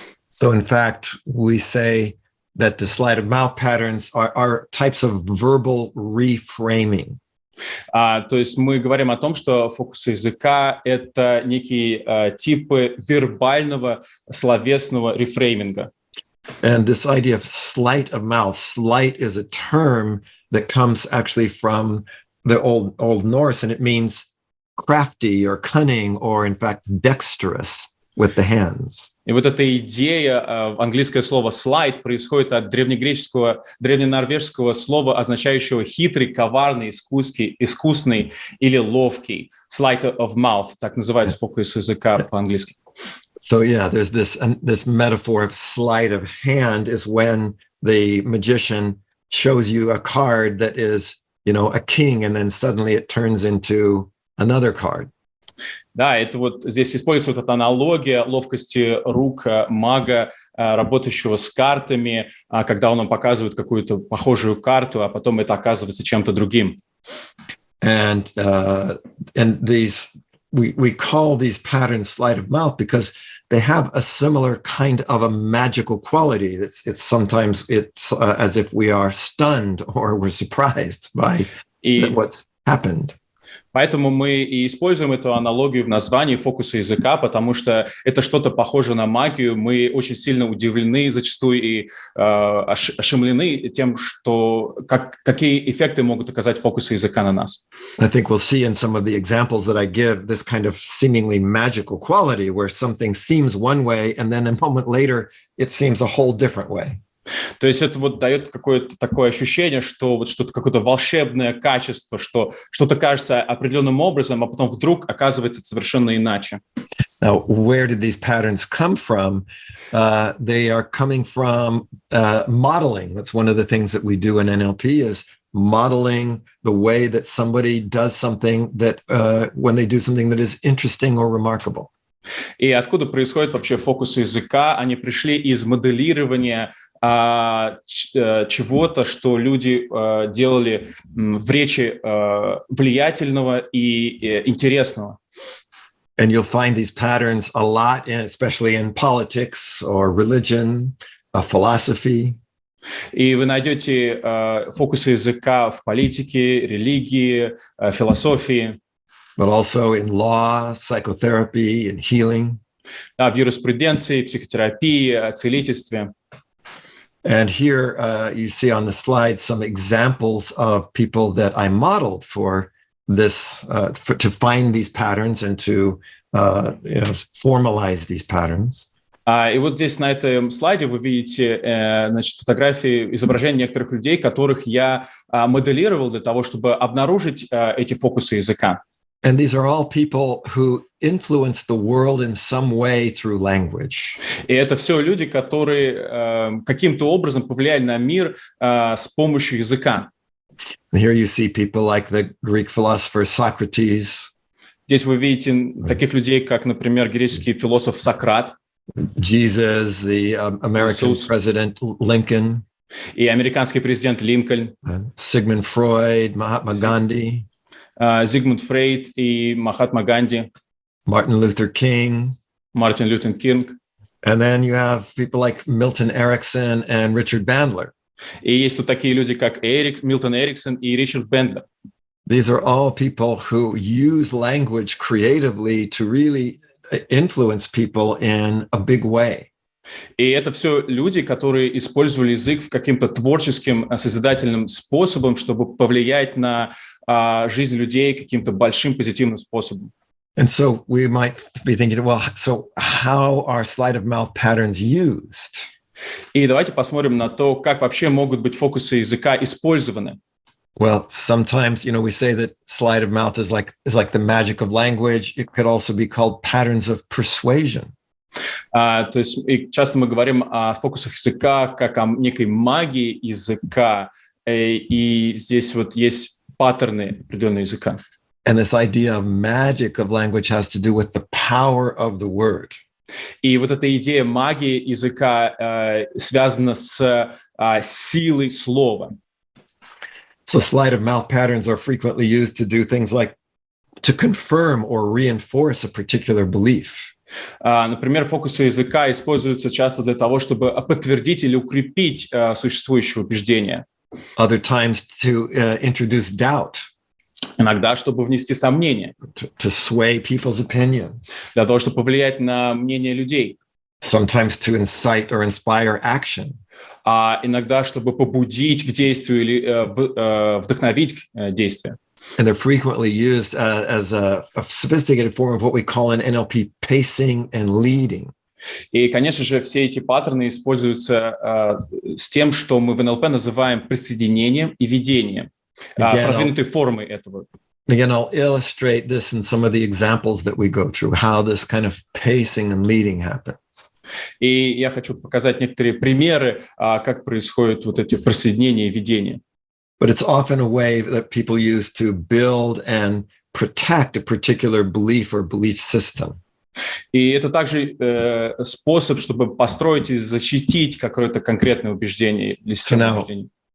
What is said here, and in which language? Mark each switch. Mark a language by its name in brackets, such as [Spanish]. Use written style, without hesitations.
[English] So in fact, we say that the sleight of mouth patterns are types of verbal reframing. [Russian] То есть мы говорим о том, что фокусы языка — это некие типы вербального словесного рефрейминга. [English] And this idea of sleight of mouth, sleight is a term that comes actually from the Old Norse, and it means crafty or cunning or, in fact, dexterous with the hands. [Russian] И эта идея, английское слово «слайд» происходит от древненорвежского слова, означающего хитрый, коварный, искусный или ловкий. [English] Sleight of mouth, [Russian] так называется фокус языка по-английски. [English] So yeah, there's this metaphor of sleight of hand is when the magician shows you a card that is, a king, and then suddenly it turns into another card. [Russian] Да, это здесь используется эта аналогия ловкости рук мага, работающего с картами, когда он нам показывает какую-то похожую карту, а потом это оказывается чем-то другим. [English] And these we call these patterns sleight of mouth because they have a similar kind of a magical quality. It's sometimes as if we are stunned or we're surprised by what's happened. [Russian] Поэтому мы и используем эту аналогию в названии фокуса языка, потому что это что-то похоже на магию. Мы очень сильно удивлены, зачастую и ошеломлены тем, какие эффекты могут оказать фокусы языка на нас. [English] I think we'll see in some of the examples that I give this kind of seemingly magical quality where something seems one way and then a moment later it seems a whole different way. [Russian] То есть это дает какое-то такое ощущение, что что-то, какое-то волшебное качество, что что-то кажется определенным образом, а потом вдруг оказывается совершенно иначе. [English] Now, where did these patterns come from? They are coming from modeling. That's one of the things that we do in NLP is modeling the way that somebody does something that when they do something that is interesting or remarkable. [Russian] И откуда происходят вообще фокусы языка? Они пришли из моделирования чего-то, что люди делали в речи влиятельного и интересного. [English] And you'll find these patterns a lot, especially in politics or religion, philosophy. [Russian] И вы найдете фокусы языка в политике, религии, философии. [English] But also in law, psychotherapy, and healing. [Russian] В юриспруденции, психотерапии, целительстве. [English] And here you see on the slide some examples of people that I modeled for this, to find these patterns and to formalize these patterns. [Russian] И вот здесь на этом слайде вы видите, значит, фотографии, изображения некоторых людей, которых я моделировал для того, чтобы обнаружить эти фокусы языка. [English] And these are all people who influence the world in some way through language. [Russian] И это все люди, которые каким-то образом повлияли на мир с помощью языка. [English] And here you see people like the Greek philosopher Socrates. [Russian] Здесь вы видите таких людей, как, например, греческий философ Сократ. [English] Jesus, the American [Russian] Иисус. [English] president Lincoln. [Russian] И американский президент Линкольн. [English] Sigmund Freud, Mahatma Gandhi. [Russian] Зигмунд Фрейд и Махатма Ганди. [English] Martin Luther King. [Russian] Мартин Лютер Кинг. [English] And then you have people like Milton Erickson and Richard Bandler. [Russian] И есть тут такие люди, как Милтон Эриксон и Ричард Бендлер. [English] These are all people who use language creatively to really influence people in a big way. [Russian] И это все люди, которые использовали язык в каким-то творческим, созидательным способом, чтобы повлиять на жизнь людей каким-то большим позитивным способом. [English] And so we might be thinking, well, so how are sleight of mouth patterns used? [Russian] И давайте посмотрим на то, как вообще могут быть фокусы языка использованы. [English] Well, sometimes, we say that sleight of mouth is like the magic of language. It could also be called patterns of persuasion. [Russian] То есть и часто мы говорим о фокусах языка как о некой магии языка, и здесь вот есть паттерны определенного языка. [English] And this idea of magic of language has to do with the power of the word. [Russian] И вот эта идея магии языка связана с силой слова. [English] So sleight of mouth patterns are frequently used to do things like to confirm or reinforce a particular belief. [Russian] Например, фокусы языка используются часто для того, чтобы подтвердить или укрепить существующее убеждение. [English] Other times to introduce doubt. [Russian] Иногда, чтобы внести сомнения. [English] To sway people's opinions. [Russian] Для того, чтобы повлиять на мнение людей. [English] Sometimes to incite or inspire action. [Russian] А иногда, чтобы побудить к действию или вдохновить к действию. [English] And they're frequently used as a sophisticated form of what we call in NLP pacing and leading. [Russian] И, конечно же, все эти паттерны используются с тем, что мы в НЛП называем присоединением и ведением, продвинутой формой этого. [English] Again, I'll illustrate this in some of the examples that we go through, how this kind of pacing and leading happens. [Russian] И я хочу показать некоторые примеры, как происходят вот эти присоединения и ведения. [English] But it's often a way that people use to build and protect a particular belief or belief system. [Russian] И это также способ, чтобы построить и защитить какое-то конкретное убеждение или систему убеждений.